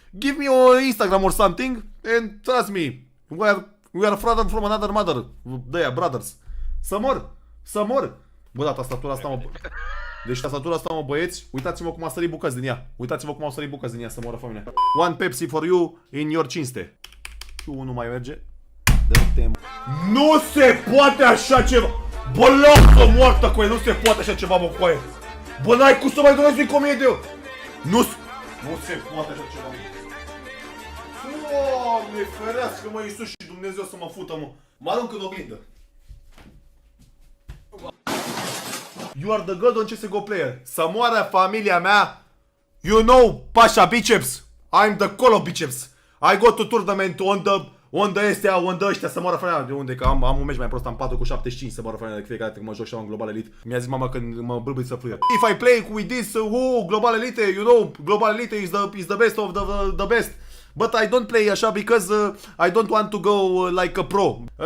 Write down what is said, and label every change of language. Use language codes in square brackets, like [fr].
[en] Give me your Instagram or something. And trust me, we are from another mother. They are brothers. [ro] Să mor. Să mor. Bă, da, tastatura asta, mă... Deci tastatura asta, mă, băieți, uitați-vă cum a sărit bucăți din ea. Uitați-vă cum au sărit bucăți din ea, să moră familia. [en] One Pepsi for you in your cinste. [ro] Tu nu mai merge. Nu se poate așa ceva! Bă, lasă moartă cu el, nu se poate așa ceva, bă, cu aia. Bă, n-ai cum să mai donezi cu 1000 de euro. Nu se poate așa ceva, mă. Doamne, ferească, mă, Iisus și Dumnezeu să mă fută, mă. Mă arunc în oglindă. [en] You are the god on CSGO player. [ro] Să moară familia mea. [en] You know, Pasha Biceps. I'm the Colo Biceps. I go to tournament on the astea, on the ăștia, [ro] să moară familia. De unde? Că am un meci mai prost, am 4 cu 75, să moară familia de fiecare dată când mă joc și am Global Elite. Mi-a zis mama când mă bâlbâi să fluie. [en] If I play with this, Global Elite, you know, Global Elite is the best of the best. But I don't play așa because I don't want to go like a pro.